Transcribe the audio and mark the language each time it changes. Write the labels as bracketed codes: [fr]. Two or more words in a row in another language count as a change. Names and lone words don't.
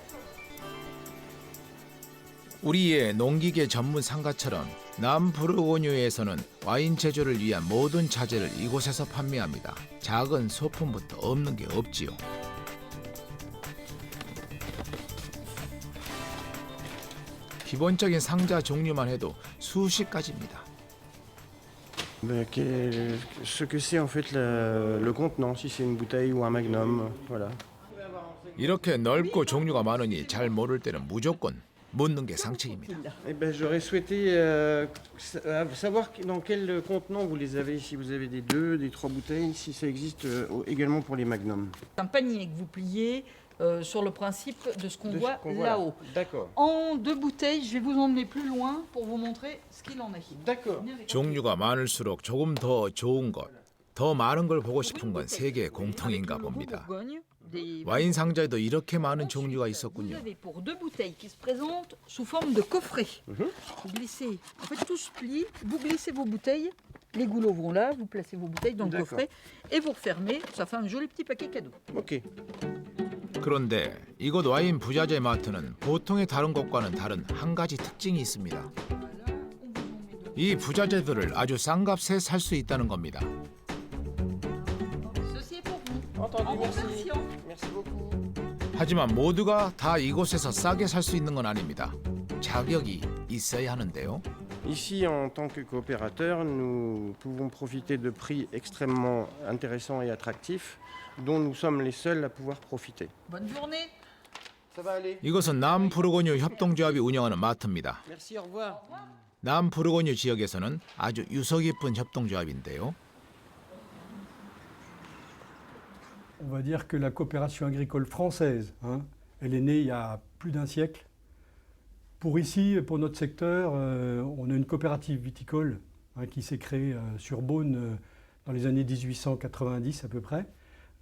[ko] 우리의 농기계 전문 상가처럼 남부르고뉴에서는 와인 제조를 위한 모든 자재를 이곳에서 판매합니다. 작은 소품부터 없는 게 없지요. 기본적인 상자 종류만 해도 수십 가지입니다. [fr] Ce que c'est en fait le contenant, si c'est une bouteille ou un magnum, voilà. [ko] 이렇게 넓고 종류가 많으니 잘 모를 때는 무조건 묻는 게 상책입니다. [fr] Eh ben, j'aurais souhaité savoir dans quel contenant vous les avez, si vous avez des 2, des 3 bouteilles, si ça existe également pour les magnums. Un panier que vous pliez sur le principe de ce qu'on voit Voilà. là-haut. D'accord. En 2 bouteilles, je vais vous emmener plus loin pour vous montrer ce qu'il en est. D'accord. [ko] 종류가 많을수록 조금 더 좋은 것, 더 많은 걸 보고 싶은 건 세계의 공통인가 봅니다. 와인 상자에도 이렇게 많은 종류가 [fr] Vous [ko] 있었군요. [fr] avez pour 2 bouteilles qui se présentent sous forme de coffret. Vous glissez, en fait tout se plie, vous glissez vos bouteilles, les goulots vont là, vous placez vos bouteilles dans le D'accord. coffret et vous refermez, ça fait un joli petit paquet cadeau. Ok. [ko] 그런데 이곳 와인 부자재 마트는 보통의 다른 곳과는 다른 한 가지 특징이 있습니다. 이 부자재들을 아주 싼 값에 살 수 있다는 겁니다. [fr] Ceci est pour vous. Entendu, En merci. conversion. Merci beaucoup. [ko] 하지만 모두가 다 이곳에서 싸게 살 수 있는 건 아닙니다. 자격이 있어야 하는데요. [fr] Ici, en tant que coopérateur, nous pouvons profiter de prix extrêmement intéressants et attractifs, dont nous sommes les seuls à pouvoir profiter. Bonne journée. Ça va aller. [ko] 이것은 남부르고뉴 협동조합이 운영하는 마트입니다. [fr] Merci, au revoir. [ko] 남부르고뉴 지역에서는 아주 유서 깊은 협동조합인데요. [fr] On va dire que la coopération agricole française, elle est née il y a plus d'un siècle. Pour ici, pour notre secteur, on a une coopérative viticole qui s'est créée sur Beaune dans les années 1890 à peu près.